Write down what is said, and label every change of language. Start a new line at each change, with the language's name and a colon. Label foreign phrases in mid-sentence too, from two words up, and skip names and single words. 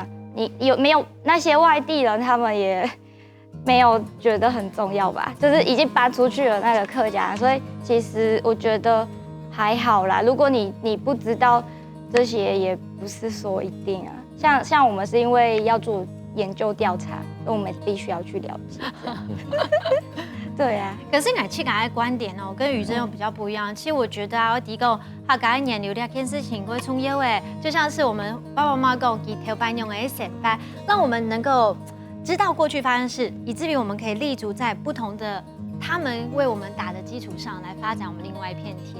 Chinese: 你有沒有那些外地人，他們也沒有覺得很重要吧？就是已經搬出去了那個客家，所以其實我覺得還好啦。如果你不知道這些，也不是說一定啊。像我們是因為要做研究調查，所以我們必須要去了解。對啊，可是我自己的觀點哦，跟雨珍又比較不一樣。其實我覺得啊，我提供客家源流這件事情會重要誒，就像是我們爸爸媽媽講給頭班用的顯擺，讓我們能夠知道過去發生事，以至於我們可以立足在不同的他們為我們打的基礎上來發展我們另外一片天。